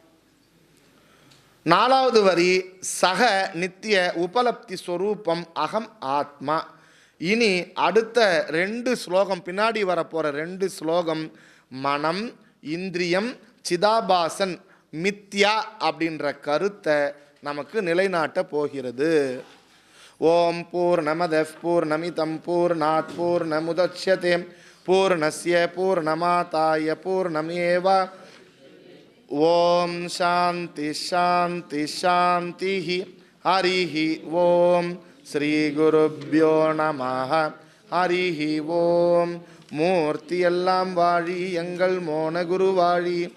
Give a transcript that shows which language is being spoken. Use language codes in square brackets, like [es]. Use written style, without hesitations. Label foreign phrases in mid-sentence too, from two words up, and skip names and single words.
[ta] 4வது வரி [sa] सक नित्य उपलब्धि स्वरूपम् अहम् आत्मा. [ta] இனி அடுத்த 2 ஸ்லோகம், பின்னாடி வரப்போகிற 2 ஸ்லோகம் மனம் இந்திரியம் சிதாபாசன் மித்யா அப்படின்ற கருத்தை நமக்கு நிலைநாட்ட போகிறது. [sa] ॐ पूर्णमदः पूर्णमिदं पूर्णात् पूर्णमुदच्यते पूर्णस्य पूर्णमादाय पूर्णमेव. ॐ शान्तिः शान्तिः शान्तिः. हरिः ॐ। श्री गुरुभ्यो नमः. हरिः ॐ. [ta] மூர்த்தி எல்லாம் வாழி, எங்கள் மோன குரு வாழி.